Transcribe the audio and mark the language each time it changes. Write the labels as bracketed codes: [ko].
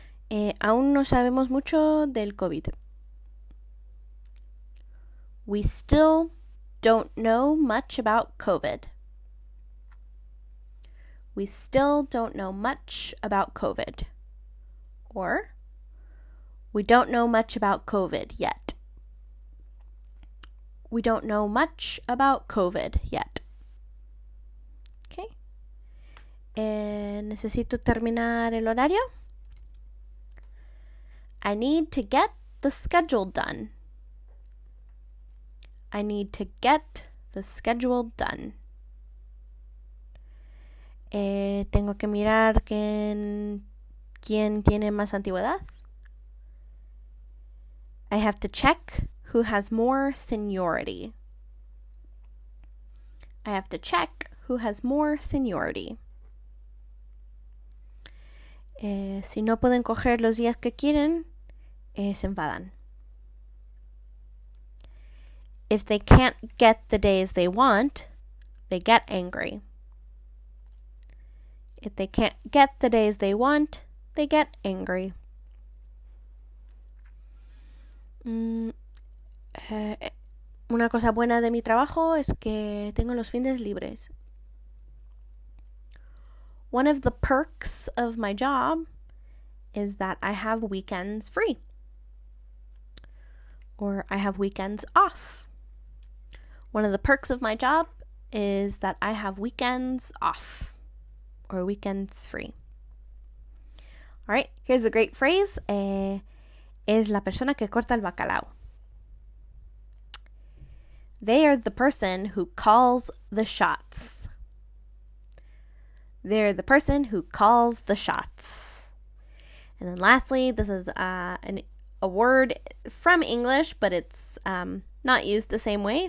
[es] Aún no sabemos mucho del COVID. [en] We still don't know much about COVID. We still don't know much about COVID. Or, we don't know much about COVID yet. We don't know much about COVID yet. Okay. [es] Necesito terminar el horario. [en] I need to get the schedule done. I need to get the schedule done. [es] Tengo que mirar quién tiene más antigüedad. [en] I have to check who has more seniority. I have to check who has more seniority. [es] Si no pueden coger los días que quieren, se enfadan. [en] If they can't get the days they want, they get angry. If they can't get the days they want, they get angry. [es] Una cosa buena de mi trabajo es que tengo los fines libres. [en] One of the perks of my job is that I have weekends free. Or I have weekends off. One of the perks of my job is that I have weekends off. Or weekends free. All right, here's a great phrase. [es] Es la persona que corta el bacalao. [en] They are the person who calls the shots. They're the person who calls the shots. And then lastly, this is a word from English, but it's not used the same way.